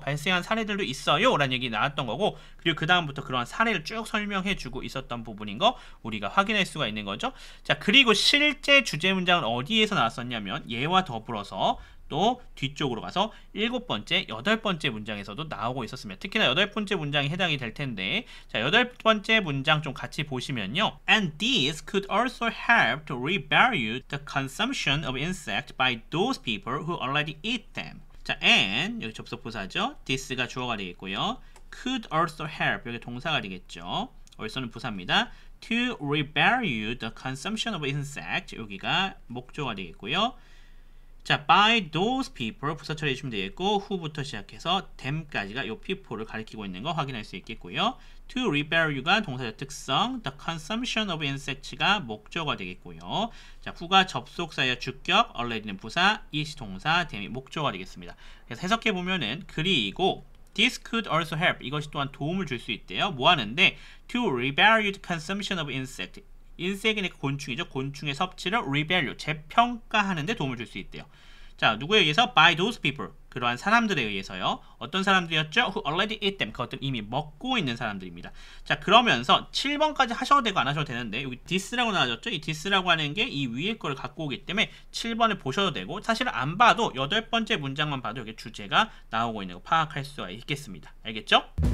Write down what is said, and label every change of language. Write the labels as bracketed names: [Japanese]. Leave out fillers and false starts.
[Korean] 발생한 사례들도 있어요 라는 얘기 나왔던 거고, 그리고 그 다음부터 그러한 사례를 쭉 설명해 주고 있었던 부분인 거 우리가 확인할 수가 있는 거죠. 자, 그리고 실제 주제 문장은 어디에서 나왔었냐면 얘와 더불어서 또 뒤쪽으로 가서 7번째, 8번째 문장에서도 나오고 있었습니다. 특히나 8번째 문장이 해당이 될 텐데, 자, 8번째 문장 좀 같이 보시면요. [English] And this could also help to revalue the consumption of insects by those people who already eat them. [Korean] 자, and 여기 접속 부사죠. this가 주어가 되겠고요. [English] could also help [Korean] 여기 동사가 되겠죠. also는 부사입니다. [English] to revalue the consumption of insects [Korean] 여기가 목조가 되겠고요. 자, [English] by those people [Korean] 부사 처리해 주시면 되겠고, who부터 시작해서 them까지가 이 people를 가리키고 있는 거 확인할 수 있겠고요. [English] to revalue [Korean] 가 동사의 특성, [English] the consumption of insects [Korean] 가 목적어가 되겠고요. 자, who가 접속사의 주격, already는 부사, is 동사, them이 목적어가 되겠습니다. 그래서 해석해 보면은 그리고 [English] this could also help [Korean] 이것이 또한 도움을 줄 수 있대요. 뭐 하는데? [English] to revalue the consumption of insect [Korean] 인섹이니까 곤충이죠. 곤충의 섭취를 revalue, 재평가하는 데 도움을 줄 수 있대요. 자, 누구에 의해서? [English] by those people, [Korean] 그러한 사람들에 의해서요. 어떤 사람들이었죠? [English] who already eat them, [Korean] 그것들 이미 먹고 있는 사람들입니다. 자, 그러면서 7번까지 하셔도 되고 안 하셔도 되는데 여기 this라고 나와졌죠? 이 this라고 하는 게 이 위에 거를 갖고 오기 때문에 7번을 보셔도 되고, 사실은 안 봐도 8번째 문장만 봐도 여기 주제가 나오고 있는 거 파악할 수가 있겠습니다. 알겠죠?